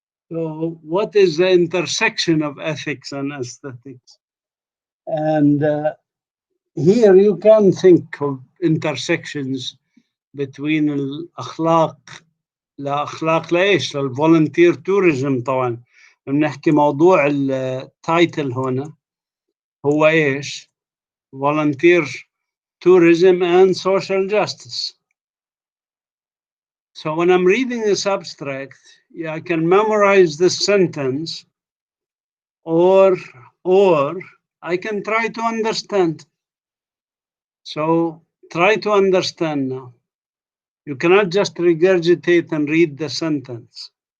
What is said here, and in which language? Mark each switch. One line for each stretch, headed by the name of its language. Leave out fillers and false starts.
English: So what is the intersection of ethics and aesthetics? And here you can think of intersections between
Arabic: الأخلاق لأخلاق لإيش؟ للفولنتير توريزم طبعا. بنحكي موضوع التايتل هنا هو إيش؟
English: volunteer tourism and social justice. So when I'm reading this abstract, yeah, I can memorize this sentence, or I can try to understand. So try to understand now. You cannot just regurgitate and read the sentence.